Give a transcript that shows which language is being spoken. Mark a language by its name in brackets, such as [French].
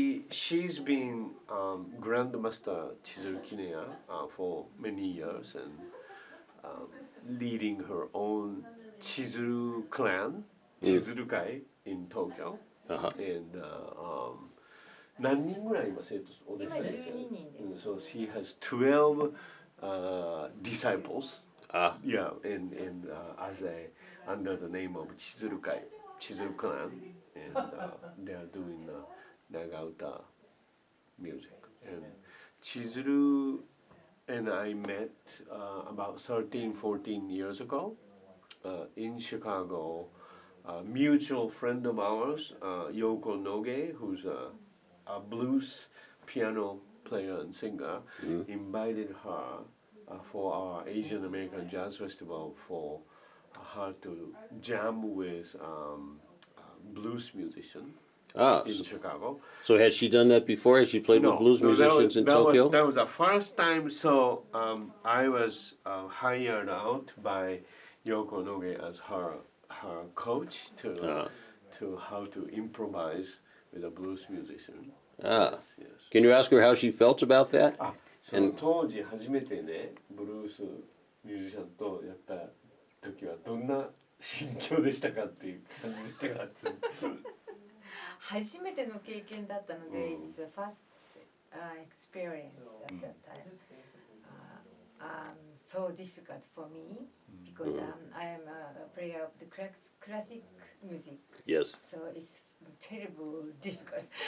[English] She's been Grandmaster Chizuru Kineya for many years and leading her own Chizuru clan, Chizuru Kai in Tokyo. Uh-huh. [Japanese] And 何人ぐらい今生徒お弟子さんいらっしゃる？今12人です。 [English] So she has 12 disciples. Ah, Yeah, and as under the name of Chizuru Kai, Chizuru clan, and they are doing nagauta music. And Chizuru and I met about 13, 14 years ago in Chicago. A mutual friend of ours, Yoko Noge, who's a blues piano player and singer, invited her for our Asian American Jazz Festival for her to jam with blues musician in Chicago. so had she done that before? Has she played with blues musicians in Tokyo? That was the first time. So I was hired out by Yoko Noge as her coach to how to improvise with a blues musician. Ah, Yes. can you ask her how she felt about that? [Japanese] その当時初めてねブルースミュージシャンとやった時はどんな心境でしたかっていう感じで初めての経験だったので、 [English] it's the first experience at that time. So difficult for me because I am a player of the classic music. Yes. So it's terrible difficult.